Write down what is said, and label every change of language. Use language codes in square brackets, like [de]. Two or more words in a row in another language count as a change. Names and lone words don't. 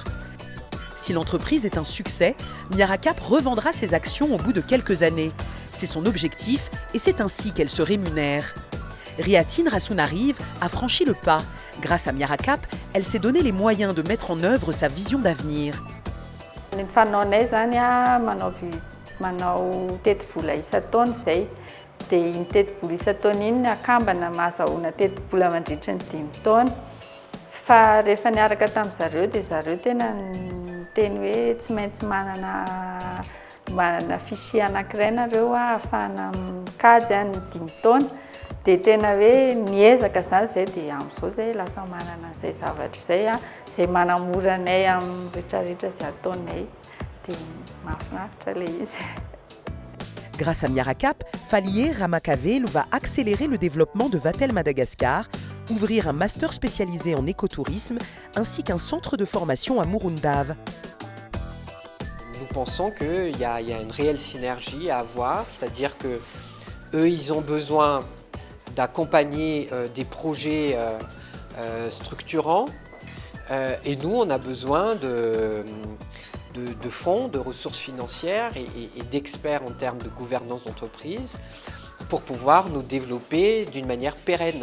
[fr] Si l'entreprise est un succès, Miaracap revendra ses actions au bout de quelques années. C'est son objectif et c'est ainsi qu'elle se rémunère. Riatine Rassounarive a franchi le pas. Grâce à Miaracap, elle s'est donné les moyens de mettre en œuvre sa vision d'avenir. [mg] Manao teti-bola isan-taona izay dia iny teti-bola isan-taona iny akambana mahazahoana teti-bola mandritra ny 5 taona fa rehefa niaraka tamin'izareo dia zareo tena niteny hoe tsy maintsy manana fichier anankiray nareo ahafahana mikajy ny 5 taona dia tena hoe niezaka zany izay dia amin'izao izay lasa manana izay zavatra izay izay manamora anay amin'ny rehetrarehetra izay ataonay. [fr] Grâce à Miaracap, Falier Ramakavelu va accélérer le développement de Vatel Madagascar, ouvrir un master spécialisé en écotourisme ainsi qu'un centre de formation à Murundav. Nous pensons qu'il y a une réelle synergie à avoir, c'est-à-dire qu'eux, ils ont besoin d'accompagner des projets structurants et nous, on a besoin de fonds, de ressources financières et d'experts en termes de gouvernance d'entreprise pour pouvoir nous développer d'une manière pérenne.